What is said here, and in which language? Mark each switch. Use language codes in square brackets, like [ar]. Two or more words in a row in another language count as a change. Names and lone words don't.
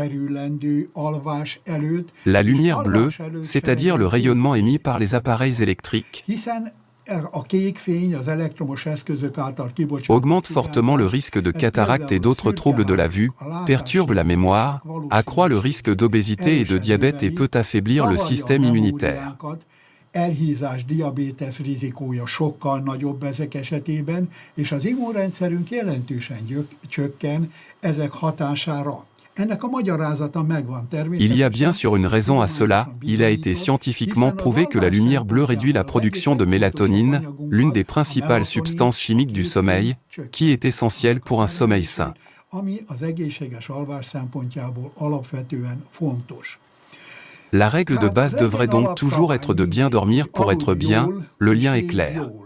[fr] La lumière bleue, c'est-à-dire le rayonnement émis par les appareils électriques, augmente fortement le risque de cataracte et d'autres troubles de la vue, perturbe la mémoire, accroît le risque d'obésité et de diabète et peut affaiblir le système immunitaire. [hu] Elhízás, diabétesz rizikója sokkal nagyobb ezek esetében, és az immunrendszerünk jelentősen csökken ezek hatására. [fr] Il y a bien sûr une raison à cela, il a été scientifiquement prouvé que la lumière bleue réduit la production de mélatonine, l'une des principales substances chimiques du sommeil, qui est essentielle pour un sommeil sain. La règle de base devrait donc toujours être de bien dormir pour être bien, le lien est clair.